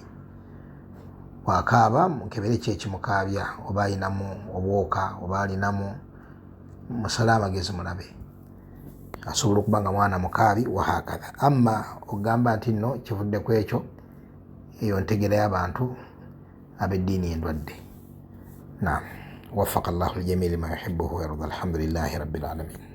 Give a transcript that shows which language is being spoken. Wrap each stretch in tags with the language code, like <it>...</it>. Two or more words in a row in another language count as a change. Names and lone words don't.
<lg>Bw'akaaba mukebere ki ekimukaabya, oba alinamu obwoka, oba alinamu musale amagezi mulabe, asobola okuba nga mwana mukaabi, wahakadha. Amma okugamba nti nno kivudde ku ekyo, eyo ntegera y'abantu ab'eddiini endwadde.</lg> <ar>نعم، وفّق الله الجميع لما يحبه ويرضى. الحمد لله رب العالمين.</ar>